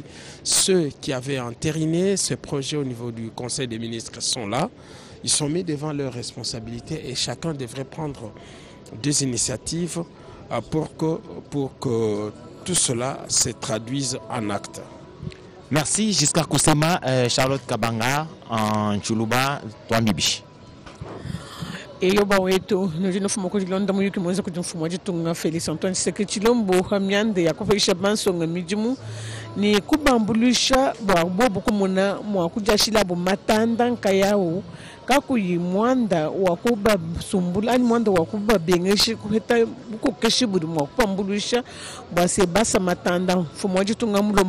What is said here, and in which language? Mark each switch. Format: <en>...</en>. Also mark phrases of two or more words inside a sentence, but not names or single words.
<fr>Ceux qui avaient entériné ce projet au niveau du Conseil des ministres sont là. Ils sont mis devant leurs responsabilités et chacun devrait prendre des initiatives pour que tout cela se traduise en actes. Merci Giscard Kusema, Charlotte Kabanga en Chuluba, Twambibi.</fr> <lu>Eyoba wetu nojino fumo ko London mu yuki mwanza kujin fumo jitunga Felix Antoine Tshisekedi Tshilombo hamyande yakufisha bansonga mijimu ni kubambulisha bwabo kumuna mwa kujashila bo matanda nkayao kakuyi mwanda wakuba sumbula ani mwanda wakuba bengeshi kuheta buko keshi budi mwa kubambulisha bwase basa matanda fumo jitunga mulomba</lu>